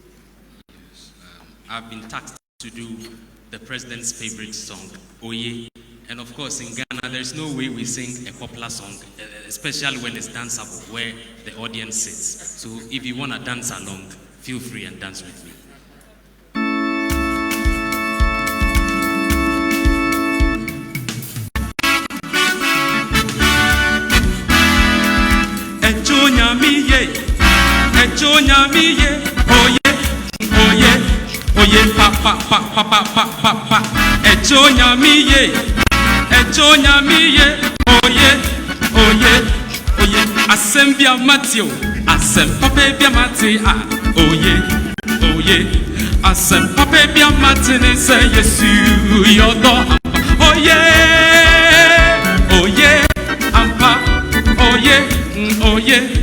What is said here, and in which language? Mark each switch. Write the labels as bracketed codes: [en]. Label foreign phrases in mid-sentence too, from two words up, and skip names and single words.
[en] Yes, I've been tasked to do the President's favorite song, Oye. And of course, in Ghana, there's no way we sing a popular song, especially when it's danceable, where the audience sits. So if you want to dance along, feel free and dance with me. [ak] Oye, oye, oye, pa pa pa pa pa pa pa pa. Echonya miye, oye, oye, oye. Asembia Matthew, asem papa bia Matthew, oye, oye. Asem papa bia Matthew say Yesu yodo, oye, oye, ampa, oye, oye.